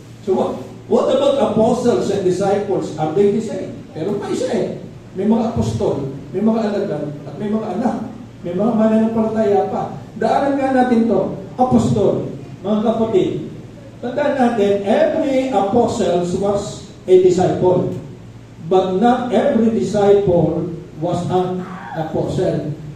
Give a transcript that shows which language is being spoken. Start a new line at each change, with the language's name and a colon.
English: So what about apostles and disciples? Are they the same?
Filipino: Pero pa isa eh. May mga apostol, may mga alagad, at may mga anak. May mga mananampalataya pa. Daanan nga natin to. Apostol, mga kapatid. Tandaan natin,
English: every apostle was a disciple. But not every disciple was an apostle.